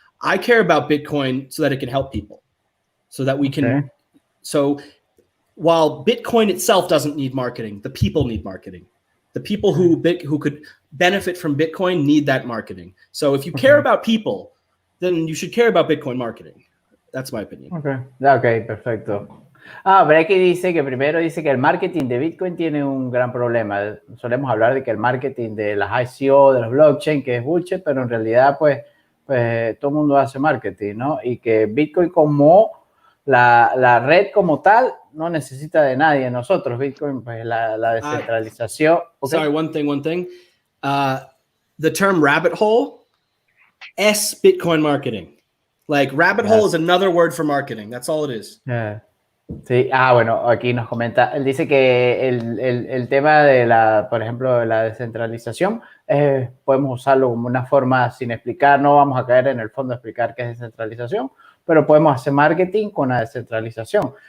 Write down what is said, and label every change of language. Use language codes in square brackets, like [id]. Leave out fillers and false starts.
[en] I care about Bitcoin so that it can help people, so that we can. Okay. So while Bitcoin itself doesn't need marketing, the people need marketing. The people who could benefit from Bitcoin need that marketing. So if you care about people, then you should care about Bitcoin marketing. That's my opinion. [es] Okay, perfecto. Brekkie dice que primero dice que el marketing de Bitcoin tiene un gran problema. Solemos hablar de que el marketing de las ICO, de los blockchain, que es bullshit, pero en realidad pues todo el mundo hace marketing, ¿no? Y que Bitcoin como la red como tal no necesita de nadie. Nosotros, Bitcoin, pues la descentralización. [en] Okay. Sorry, one thing. The term rabbit hole, Bitcoin marketing. Like rabbit hole is another word for marketing. That's all it is. Yeah. [es] Sí, bueno, aquí nos comenta, él dice que el tema de por ejemplo, de la descentralización, podemos usarlo como una forma sin explicar, no vamos a caer en el fondo a explicar qué es descentralización, pero podemos hacer marketing con la descentralización.